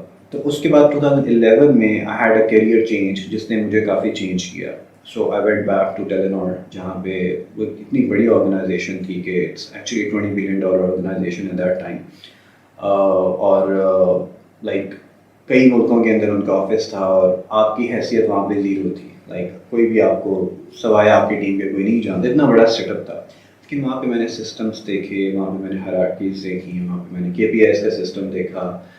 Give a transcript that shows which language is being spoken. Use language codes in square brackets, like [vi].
[ur] تو اس کے بعد 2011 میں [en] I had a career change [ur] جس نے مجھے کافی چینج کیا. [en] So I went back to Telenor [ur] جہاں پہ وہ اتنی بڑی آرگنائزیشن تھی کہ [en] it's actually a $20 billion organization at that time. [ur] اور لائک کئی ملکوں کے اندر ان کا آفس تھا اور آپ کی حیثیت وہاں پہ زیرو تھی. لائک کوئی بھی آپ کو سوائے آپ کی ٹیم کے کوئی نہیں جانتا, اتنا بڑا سیٹ اپ تھا. لیکن وہاں پہ میں نے سسٹمس دیکھے, وہاں پہ میں نے ہائرارکیز دیکھی, وہاں پہ میں نے KPIs کا سسٹم دیکھا.